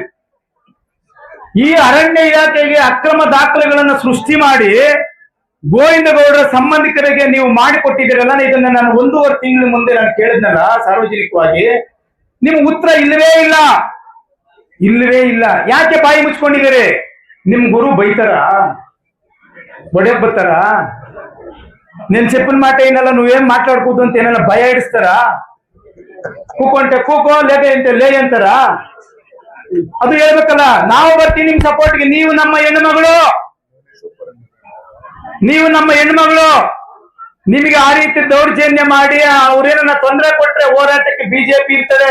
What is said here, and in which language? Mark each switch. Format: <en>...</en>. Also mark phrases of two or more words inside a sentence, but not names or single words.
<kn>ಈ ಅರಣ್ಯ ಇಲಾಖೆಗೆ ಅಕ್ರಮ ದಾಖಲೆಗಳನ್ನು ಸೃಷ್ಟಿ ಮಾಡಿ ಗೋವಿಂದಗೌಡರ ಸಂಬಂಧಿಕರಿಗೆ ನೀವು ಮಾಡಿಕೊಟ್ಟಿದ್ದೀರಲ್ಲ, ಇದನ್ನ ನಾನು 1.5 ತಿಂಗಳ ಮುಂದೆ ನಾನು ಕೇಳಿದ್ನಲ್ಲ ಸಾರ್ವಜನಿಕವಾಗಿ, ನಿಮ್ಗೆ ಉತ್ತರ ಇಲ್ಲವೇ ಇಲ್ಲ, ಇಲ್ಲವೇ ಇಲ್ಲ. ಯಾಕೆ ಬಾಯಿ ಮುಚ್ಕೊಂಡಿದ್ದೀರಿ? ನಿಮ್ ಗುರು ಬೈತಾರ, ಒಡೆಯಕ್ ಬರ್ತಾರ, ನಿನ್</kn> <te>చెప్పిన మాట</te> <kn>ಏನಲ್ಲ</kn> <te>నువ్వేం మాట్లాడకూడదు</te> <kn>ಅಂತ ಏನೆಲ್ಲ ಭಯ ಇಡಿಸ್ತಾರ? ಕೂಕೊಂಟೆ ಕೂಕೋ, ಲೇಗೆ ಅಂತ ಲೇ ಅಂತಾರ? ಅದು ಹೇಳ್ಬೇಕಲ್ಲ. ನಾವು ಬರ್ತೀವಿ ನಿಮ್ ಸಪೋರ್ಟ್ಗೆ. ನೀವು ನಮ್ಮ ಹೆಣ್ಣುಮಗಳು, ನೀವು ನಮ್ಮ ಹೆಣ್ಮಗಳು. ನಿಮಗೆ ಆ ರೀತಿ ದೌರ್ಜನ್ಯ ಮಾಡಿ ಅವ್ರೇನ ತೊಂದರೆ ಕೊಟ್ರೆ ಹೋರಾಟಕ್ಕೆ ಬಿಜೆಪಿ ಇರ್ತದೆ.</kn>